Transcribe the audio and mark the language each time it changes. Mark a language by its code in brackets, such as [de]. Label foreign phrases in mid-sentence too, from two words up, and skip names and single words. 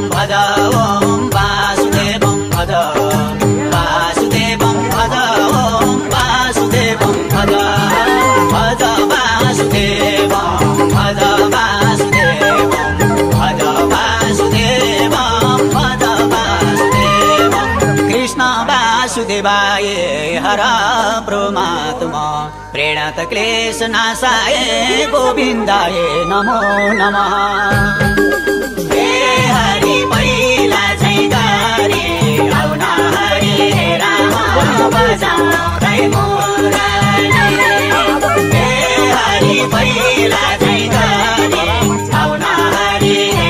[sa] भज ओं वासुदेवं भज वासुदेवं भज ओं वासुदेवं भज भज वासुदेवं भज वासुदेवं भज वासुदेवं भज वासुदेवं कृष्ण वासुदेवाय हर परमात्मा प्रणत क्लेश नाशाय गोविन्दाय नमो नमः। [ne] हे हरि पहिला चाहिँ गरे आउन हरि राम बजाउँदै मुरली। हे हरि पहिला चाहिँ गरे आउन हरि